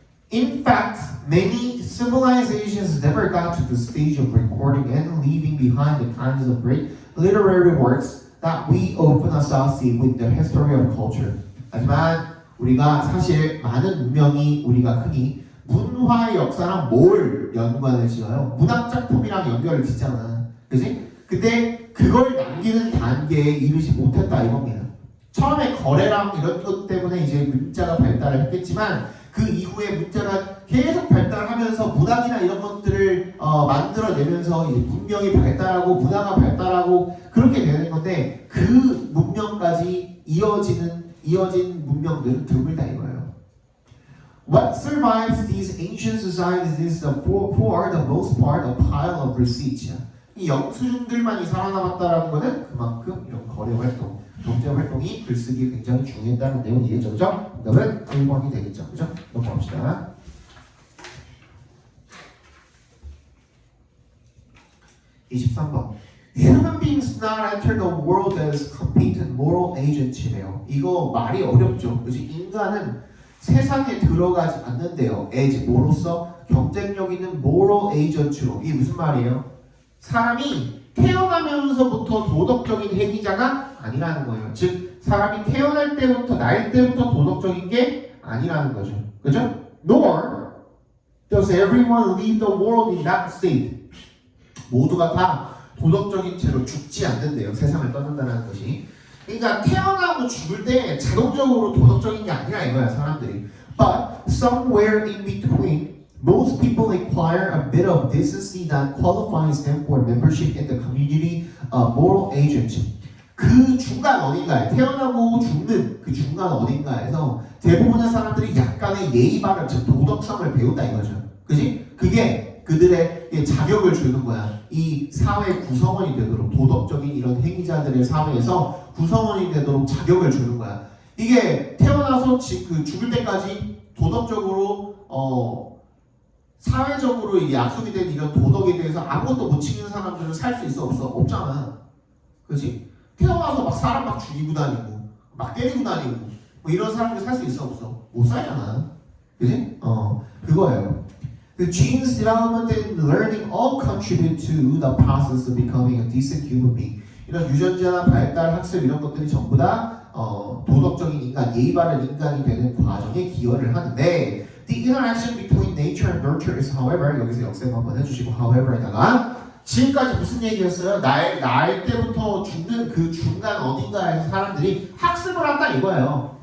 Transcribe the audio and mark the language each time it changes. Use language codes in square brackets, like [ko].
[en] In fact, many civilizations never got to the stage of recording and leaving behind the kinds of great literary works that we often associate with the history of culture. [ko] 하지만 우리가 사실 많은 문명이 우리가 흔히 문화의 역사랑 뭘 연관을 지어요? 문학작품이랑 연결을 짓잖아. 그지? 근데 그걸 남기는 단계에 이르지 못했다 이겁니다. 처음에 거래랑 이런 것 때문에 이제 문자가 발달을 했겠지만 그 이후에 문자가 계속 발달하면서 문학이나 이런 것들을 만들어내면서 이제 문명이 발달하고 문화가 발달하고 그렇게 되는 건데 그 문명까지 이어진 문명들은 드물다 이거예요. [en] What survives these ancient societies is for the most part a pile of receipts. [ko] 이 영수증들만이 살아남았다라는 거는 그만큼 이런 거래 활동, 경제 활동이 글쓰기에 굉장히 중요했다는 내용이 이해죠, 그죠? 그다음은 1번이 되겠죠, 그죠? 넘어갑시다. 23번. [en] Human beings not enter the world as competent moral agents [ko] 이래요. 이거 말이 어렵죠. 그렇지? 인간은 세상에 들어가지 않는데요. as 뭐로서 경쟁력 있는 moral agent로. 이게 무슨 말이에요? 사람이 태어나면서부터 도덕적인 행위자가 아니라는 거예요. 즉 사람이 태어날 때부터 날 때부터 도덕적인 게 아니라는 거죠. 그죠? [en] Nor does everyone leave the world in that state. [ko] 모두가 다 도덕적인 채로 죽지 않는데요. 세상을 떠난다는 것이. 그러니까 태어나고 죽을 때 자동적으로 도덕적인 게 아니라 이거야 사람들이. [en] But somewhere in between, most people acquire a bit of decency that qualifies them for membership in the community of moral agents. [ko] 그 중간 어딘가에 태어나고 죽는 그 중간 어딘가에서 대부분의 사람들이 약간의 예의 바른 즉 도덕성을 배운다 이거죠. 그지? 그게 그들의 자격을 주는 거야. 이 사회 구성원이 되도록 도덕적인 이런 행위자들의 사회에서 구성원이 되도록 자격을 주는 거야. 이게 태어나서 그 죽을 때까지 도덕적으로 사회적으로 이게 약속이 된 이런 도덕에 대해서 아무것도 못 지키는 사람들은 살 수 있어 없어? 없잖아. 그렇지? 태어나서 막 사람 막 죽이고 다니고 막 때리고 다니고 뭐 이런 사람들 살 수 있어 없어? 못 살잖아. 그지? 그거예요. [en] The genes development and learning all contribute to the process of becoming a decent human being. [ko] 이런 유전자 발달, 학습 이런 것들이 전부 다 도덕적인 인간, 예의 바른 인간이 되는 과정에 기여를 하는데 [en] The interaction between nature and nurture is however [ko] 여기서 역세모 한번 해주시고 however에다가 지금까지 무슨 얘기였어요? 날 때부터 죽는 그 중간 어딘가에서 사람들이 학습을 한다 이거예요.